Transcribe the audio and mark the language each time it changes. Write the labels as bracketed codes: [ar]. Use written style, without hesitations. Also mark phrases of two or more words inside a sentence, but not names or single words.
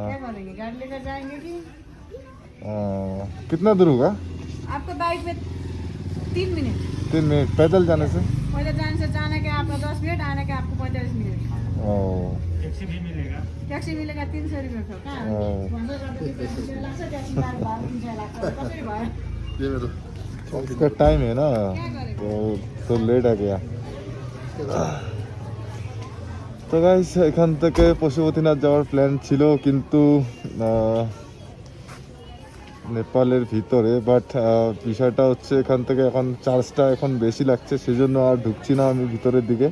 [hi] क्या करेंगे, गाड़ी लेकर जाएंगे कि? कितना दूर होगा? आपको बाइक में 3 मिनट। 3 मिनट पैदल जाने से? पहले जाने के आपको 10 मिनट, आने के आपको 45 मिनट। टैक्सी भी मिलेगा? टैक्सी मिलेगा 300 रुपये का। [ne] कहाँ भंसर काट के लाग्छ, टैक्सी भाडा 300 लाग्छ, कसरी भयो? [hi] इसका टाइम है ना, तो लेट आ गया। [bn] তো গাইস এখান থেকে পশুপতিনাথ যাওয়ার প্ল্যান ছিল, কিন্তু নেপালের ভিতরে। বাট বিষয়টা হচ্ছে এখান থেকে এখন চার্জটা এখন বেশি লাগছে, সেজন্য আর ঢুকছি না আমি ভিতরের দিকে।